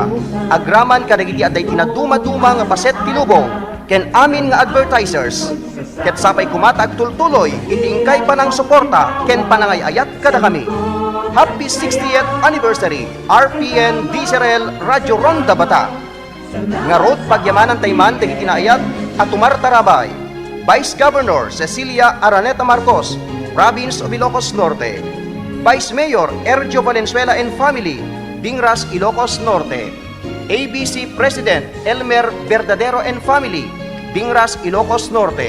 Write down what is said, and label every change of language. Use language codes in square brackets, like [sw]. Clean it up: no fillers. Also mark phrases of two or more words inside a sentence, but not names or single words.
[ilo] Agraman kadagiti adday tinaduma-duma nga paset ti lubong ken amin nga advertisers. Ket sapay kumatag tultuloy iti ingkay panang suporta ken panangayayat kada kami. [en] Happy 60th Anniversary RPN DZRL Radyo Ronda Batak. [ilo] Ngarod pagyamanan tayman dagiti naayat at tumartarabay. [en] Vice Governor Cecilia Araneta Marcos, Province of Ilocos Norte. Vice Mayor Ergio Valenzuela and family, Dingras, Ilocos Norte. ABC President Elmer Verdadero and Family, Dingras, Ilocos Norte.